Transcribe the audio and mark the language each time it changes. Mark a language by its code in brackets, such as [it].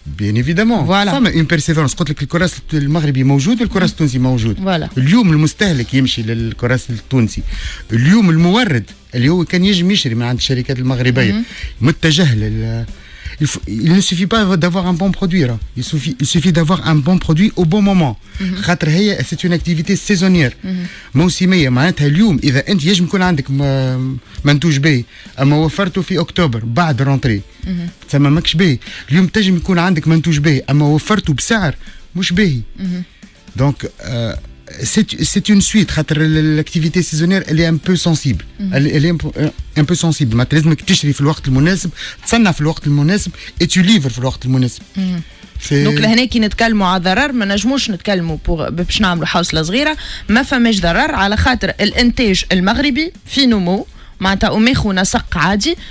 [ar] بيان ايفيدامون فما اون بيرسيفيرونس. قلت لك الكراس المغربي موجود والكراس التونسي موجود. اليوم المستهلك يمشي للكراس التونسي، اليوم المورد اللي هو كان يجم يشري من عند الشركات المغربيه متجه لل [fr] Il ne suffit pas d'avoir un bon produit là. Il suffit d'avoir un bon produit au bon moment. [ar] خاطر هي [fr] c'est une activité saisonnière. [ar] موسميه. معناتها اليوم اذا انت يجم يكون عندك منتوج باهي اما وفرته في اكتوبر بعد رونتري تسمى ماكش باهي. اليوم تجم يكون عندك منتوج باهي اما وفرته بسعر مش باهي. [fr] دونك c'est une suite. خاطر l'activité saisonnière elle est un peu sensible. Elle est un peu sensible. [ar] ما لازمك تشري في الوقت المناسب، تصنع في الوقت المناسب [fr] et tu livres [ar] في الوقت المناسب. دونك لهنا كي نتكلموا على ضرر ما نجموش نتكلموا باش نعملوا حوصله صغيره، ما فماش ضرر على خاطر الانتاج المغربي في نمو معناتها وماخو نسق عادي.